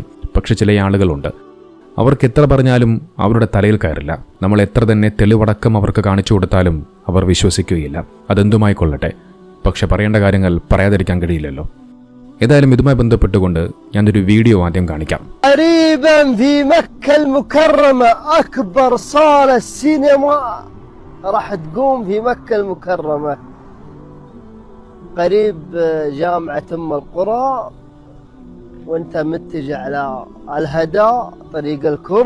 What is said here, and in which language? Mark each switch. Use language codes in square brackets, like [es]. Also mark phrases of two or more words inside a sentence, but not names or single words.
[ml] പക്ഷെ ചില ആളുകളുണ്ട്, അവർക്ക് എത്ര പറഞ്ഞാലും അവരുടെ തലയിൽ കയറില്ല. നമ്മൾ എത്ര തന്നെ തെളിവടക്കം അവർക്ക് കാണിച്ചു കൊടുത്താലും അവർ വിശ്വസിക്കുകയില്ല. അതെന്തുമായിക്കൊള്ളട്ടെ, പക്ഷെ പറയേണ്ട കാര്യങ്ങൾ പറയാതിരിക്കാൻ കഴിയില്ലല്ലോ. ഏതായാലും ഇതുമായി ബന്ധപ്പെട്ടുകൊണ്ട് ഞാനൊരു വീഡിയോ ആദ്യം കാണിക്കാം. [ar] راح تقوم في مكة المكرمة قريب جامعة أم القرى، وانت متجه على الهدى طريق الكر.